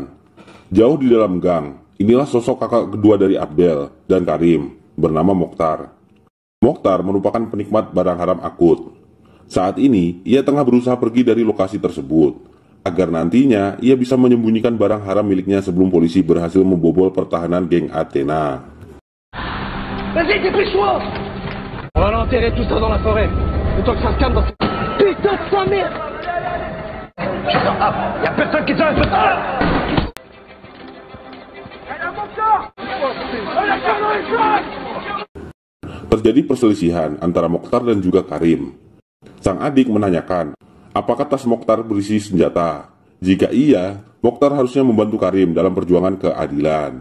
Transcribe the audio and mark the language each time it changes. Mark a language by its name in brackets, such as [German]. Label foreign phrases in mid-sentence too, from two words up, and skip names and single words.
[Indonesian] Jauh di dalam gang, inilah sosok kakak kedua dari Abdel dan Karim, bernama Mokhtar. Mokhtar merupakan penikmat barang haram akut. Saat ini, ia tengah berusaha pergi dari lokasi tersebut, agar nantinya ia bisa menyembunyikan barang haram miliknya sebelum polisi berhasil membobol pertahanan geng Athena. [French] Vas-y, dépêche-toi! On va l'enterrer tout ça dans la forêt. Le temps que ça se calme dans cette... Putain de sa mère! Putain, y'a personne qui tient un peu de temps! [Indonesian] Terjadi perselisihan antara Mokhtar dan juga Karim. Sang adik menanyakan, apakah tas Mokhtar berisi senjata? Jika iya, Mokhtar harusnya membantu Karim dalam perjuangan keadilan.